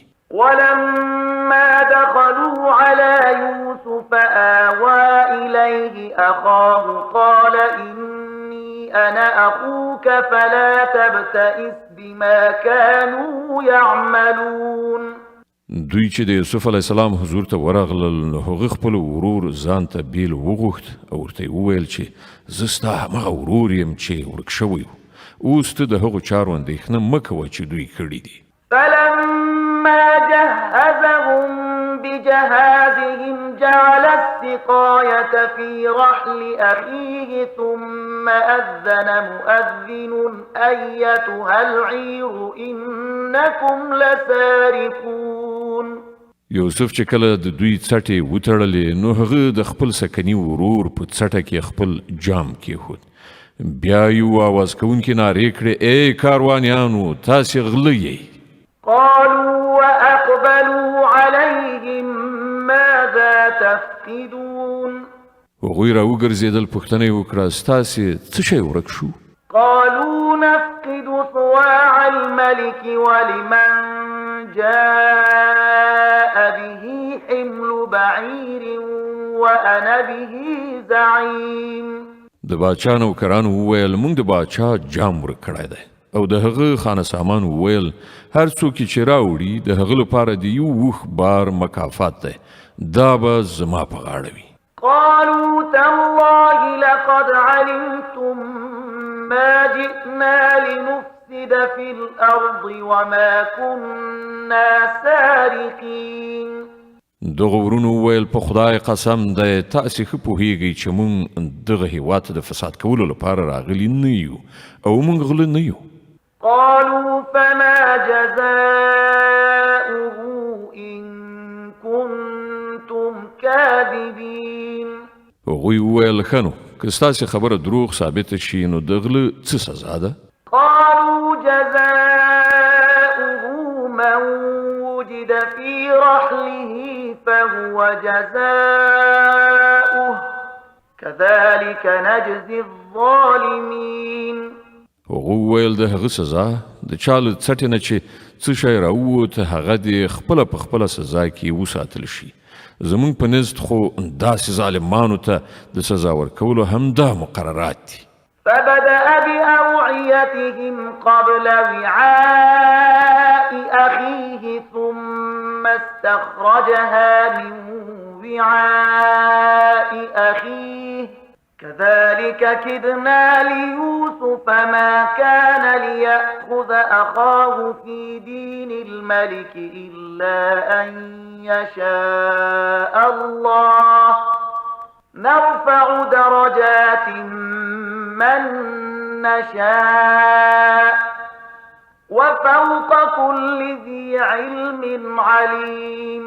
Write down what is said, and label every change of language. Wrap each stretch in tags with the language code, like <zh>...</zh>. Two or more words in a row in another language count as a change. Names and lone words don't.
<ar>ولما دخلوا على يوسف آوى إليه أخاه قال إني أنا أخوك فلا تبتئس بما كانوا يعملون.</ar> <ps>دوی چې د یوسف علیه السلام حضور ته ورغلل نو هغه خپل ورور ځان ته بیل وغوښت او ورته یې وویل چې زه ستا همغه ورور یم چې ورک شوی و اوس ته د هغو چارو اندېښنه مه کوه چې دوی کړي دي.</ps> <ar>فلما جهزهم بجهازهم جعل السقاية في رحل أخيه ثم أذن مؤذن أيتها العير إنكم لسارقون.</ar> <ps>یوسف چې کله د دوی څټې وتړلې نو هغه د خپل سکني ورور په څټه کې خپل جام کېښود بیا یو آواز کوونکي نارې کړې ای کاروانیانو تاسې غله یئ.</ps> <ar>قالوا وأقبلوا عليهم ماذا تفقدون.</ar> <ps>هغوی را وګرځېدل پوښتنه یې وکړه ستاسې څه شی ورک شو.</ps> <ar>قالوا نفقد صواع الملك ولمن جاء به حمل بعير وأنا به زعيم.</ar> <ps>د باچا نوکرانو وویل موږ د باچا جام ورک کړی دی او د هغه خانه سامان وویل هر څوک چې راوړي د هغه لپاره د یو وخ بار مکافات دی دا به زما په غاړه وي.</ps> <ar>قالوا تالله لقد علمتم ما جئنا لنفسد في الأرض وما كنا سارقين.</ar> <ps>دغه ورونو وویل په خدای قسم دی تاسې ښه پوهیږئ چې موږ دغه هېواد ته د فساد کولو لپاره راغلي نه یو او موږ غله نه یو.</ps> <ar>قالوا فما جزاؤه إن كنتم كاذبين.</ar> <ps>هغوی وویل ښه نو که ستاسې خبره دروغ ثابته شي نو د غله څه سزا ده؟</ps> <ar>قالوا جزاؤه من وجد في رحله فهو جزاؤه كذلك نجزي الظالمين.</ar> <ps>هغه وویل د هغه سزا د چا له څټې نه چې څه شی راووت هغه دې خپله په خپله سزا کې وساتل شي زموږ په نزد خو داسې ظالمانو ته د سزا ورکولو همدا مقررات دي.</ps> <ar>فبدأ بأوعيتهم قبل وعاء أخيه ثم استخرجها من وعاء أخيه كذلك كدنا ليوسف ما كان ليأخذ أخاه في دين الملك إلا أن يشاء الله نرفع درجات من نشاء وفق فوق كل ذي علم عليم.</ar>